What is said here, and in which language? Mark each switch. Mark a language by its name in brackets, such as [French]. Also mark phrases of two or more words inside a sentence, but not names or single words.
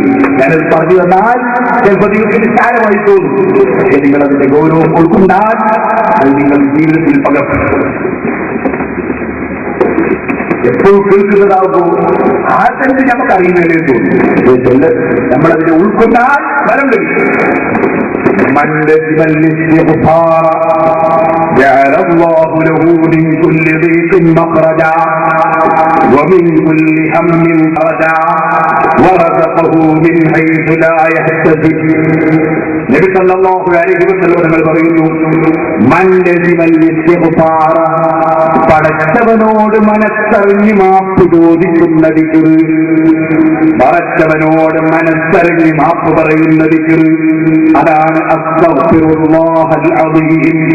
[Malayalam] ഞാനത് പറഞ്ഞു തന്നാൽ ചിലപ്പോൾ നിങ്ങൾക്ക് നിസ്സാരമായി തോന്നും. പക്ഷേ നിങ്ങൾ അതിന്റെ ഗൗരവം ഉൾക്കൊണ്ടാൽ അത് നിങ്ങൾ ജീവിതത്തിൽ പകർത്തും. എപ്പോഴും കേൾക്കുന്നതാകുമ്പോൾ ആർക്കെങ്കിലും നമുക്ക് അറിയുന്നതിനെ തോന്നും. നമ്മളതിനെ ഉൾക്കൊണ്ടാൽ ഫലം ലഭിക്കും. [Arabic] جعل الله له من كل ضيق مخرجا ومن كل هم فرجا ورزقه من حيث لا يحتسب. [Malayalam] നബി [Arabic] صلى الله عليه وسلم [Malayalam] തങ്ങൾ പറയുന്നു, [Arabic] من لزم الاستغفار, [Malayalam] പടച്ചവനോട് മനസ്സറിഞ്ഞ് മാപ്പ് ചോദിക്കുന്ന ദിക്ർ, പടച്ചവനോട് മനസ്സറിഞ്ഞ് മാപ്പ് പറയുന്ന ദിക്ർ, അതാണ് [Arabic] أستغفر الله العظيم.